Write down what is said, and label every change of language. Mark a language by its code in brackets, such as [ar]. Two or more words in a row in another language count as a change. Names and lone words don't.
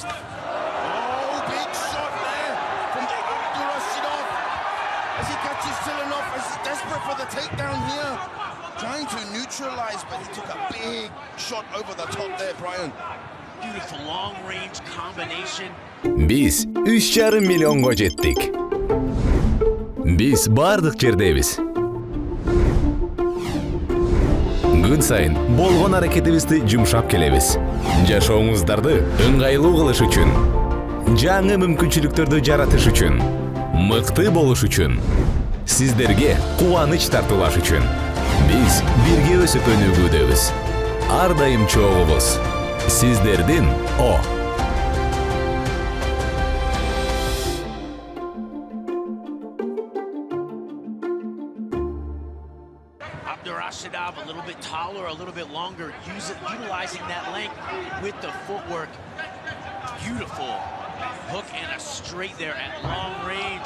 [en] Oh, big shot there from ABDURASHIDOV as he catches TILENOV, as he's desperate for the takedown here. Trying to neutralize, but he took a big shot over the top there, Brian. Beautiful long-range combination. [ky] Biz 3,5 миллионго жеттик. Biz бардык жердебиз. Күн сайын болгон аракетибизди жумшап келебиз. Жашооңуздарды ыңгайлуу кылыш үчүн, жаңы мүмкүнчүлүктөрдү жаратыш үчүн, мыкты болуш үчүн, сиздерге кубаныч тартуулаш үчүн. Biz birge өсүп өнүгүүдөбүз. Ар дайым чогубуз. Сиздердин О. [en] ABDURASHIDOV a little bit taller, a little bit longer, utilizing that length with the footwork. Beautiful hook and a straight there at long range.